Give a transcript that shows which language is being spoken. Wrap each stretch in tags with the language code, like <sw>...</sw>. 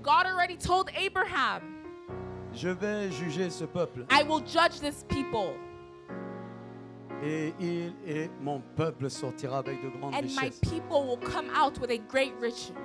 <en>God already told Abraham,</en> <fr>je vais juger ce peuple.</fr> <en>I will judge this people,</en> <fr>Et il et mon peuple sortira avec de grandes</fr> <en>and my</en> <fr>richesses.</fr> <en>people will come out with a great riches.</en>